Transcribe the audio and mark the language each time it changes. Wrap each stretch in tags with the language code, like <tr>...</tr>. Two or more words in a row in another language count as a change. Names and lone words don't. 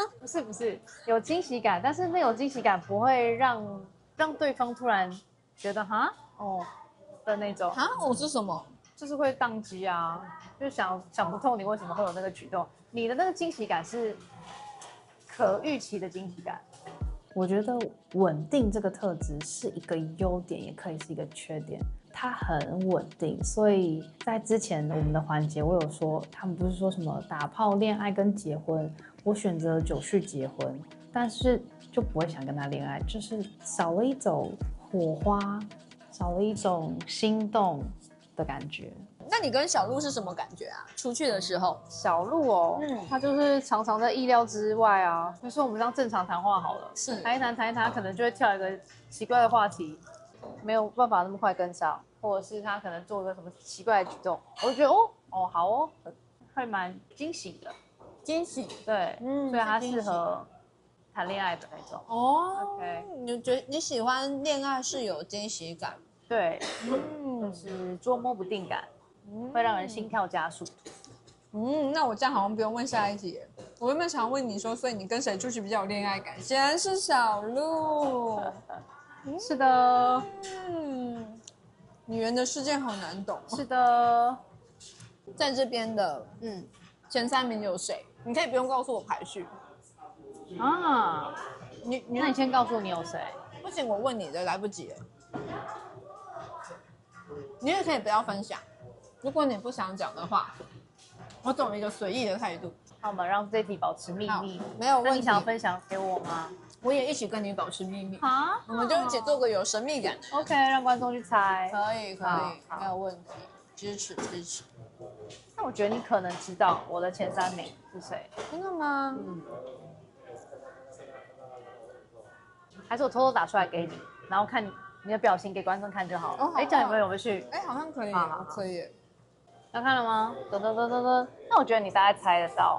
<zh>不是，有驚喜感，但是那種驚喜感不會讓對方突然覺得哈哦的那種。哈哦是什麼？就是會宕機啊，就想不透你為什麼會有那個舉動。你的那個驚喜感是可預期的驚喜感。我覺得穩定這個特質是一個優點，也可以是一個缺點。它很穩定，所以在之前我們的環節，我有說他們不是說什麼打炮、戀愛跟結婚，我選擇久序結婚， 但是就不會想跟他戀愛，就是少了一種火花，少了一種心動的感覺。那你跟小鹿是什麼感覺啊？出去的時候，小鹿哦，他就是常常在意料之外啊。比如說我们这樣正常談話好了，是谈一談，他可能就會跳一個奇怪的話題，沒有辦法那麼快跟上，或者是他可能做個什麼奇怪的舉動，我就覺得哦好哦，會蠻驚喜的。驚喜，對，所以他適合談戀愛的那種。哦，OK，你覺得你喜歡戀愛是有驚喜感？對，就是捉摸不定感。會讓人心跳加速。那我這樣好像不用問下一題。我原本想問你說，所以你跟誰出去比較有戀愛感？顯然是小鹿。是的。女人的世界好難懂。是的。在這邊的，前3名有誰？你可以不用告訴我排序。啊，那你先告訴我你有誰？不行，我問你的来不及。你也可以不要分享。如果你不想講的話，我走一個隨意的態度。好，我們讓這題保持秘密，沒有問題。那你想分享給我嗎？我也一起跟你保持秘密。啊，我們就一起做個有神秘感。 OK， 讓觀眾去猜。可以，沒有問題。支持。那我覺得你可能知道我的前3名是誰。真的嗎？還是我偷偷打出來給你，然後看你的表情給觀眾看就好了。這樣有沒有回去？好像可以，可以。要看了嗎？噔。那我覺得你大概猜得到。</zh>